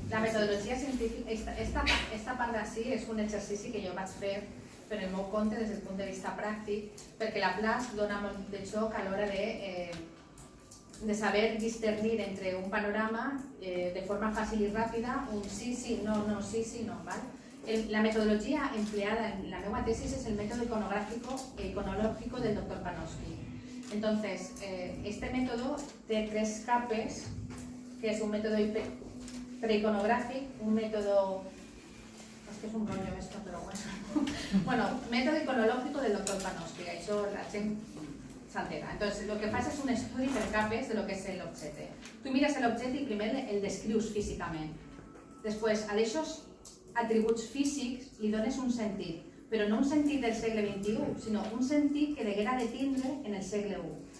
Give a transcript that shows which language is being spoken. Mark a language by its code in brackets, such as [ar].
[ca] La metodologia científica, esta part d'ací és un exercici que jo vaig fer per el meu compte des del punt de vista pràctic, perquè la PLAS dona molt de xoc a l'hora de saber discernir entre un panorama de forma fàcil i ràpida, un sí, sí, no, no, sí, sí, no, ¿vale? [es] La metodología empleada en la meva tesis es el método iconológico del Dr. Panofsky. Entonces, este método té tres capes, que es un método preiconográfic, un método... Es que es un rollo esto, pero bueno. Bueno, método iconológico del Dr. [ca] Panofsky, això la gent s'entera. Entonces, lo que fas és un estudi per capes de lo que és l'objecte. Tu mires l'objecte i primer el descrius físicament. Després, a d'aixòs atributs físics li dones un sentit, però no un sentit del segle XXI, sinó un sentit que deguera de tindre en el segle I.